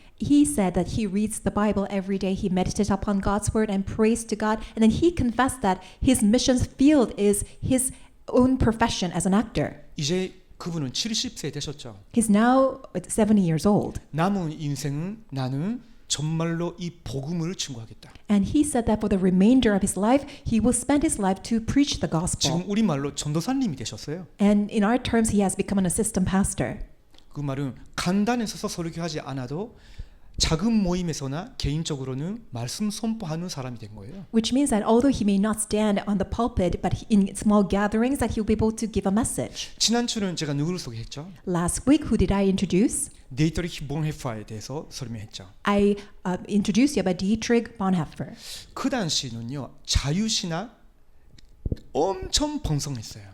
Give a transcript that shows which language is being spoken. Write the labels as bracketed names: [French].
[English] He said that he reads the Bible every day, he meditates upon God's word and prays to God, and then he confessed that his missions field is his own profession as an actor. [Korean] 이제 그분은 70세 되셨죠. [English] He's now 70 years old. [Korean] 남은 인생은 나는 정말로 이 복음을 증거하겠다. [English] And he said that for the remainder of his life, he will spend his life to preach the gospel. [Korean] 지금 우리말로 전도사님이 되셨어요. [English] And in our terms, he has become an assistant pastor. [Korean] 그 말은 간단히 서서 설교하지 않아도 작은 모임에서나 개인적으로는 말씀 선포하는 사람이 된 거예요. [English] Which means that although he may not stand on the pulpit, but in small gatherings, that he'll be able to give a message. [Korean] 지난주는 제가 누구를 소개했죠? [English] Last week, who did I introduce? [Korean] 데이터리 본헤퍼에 대해서 설명했죠. [English] I introduced you about Dietrich Bonhoeffer. [Korean] 그 당시는요, 자유신학 엄청 번성했어요.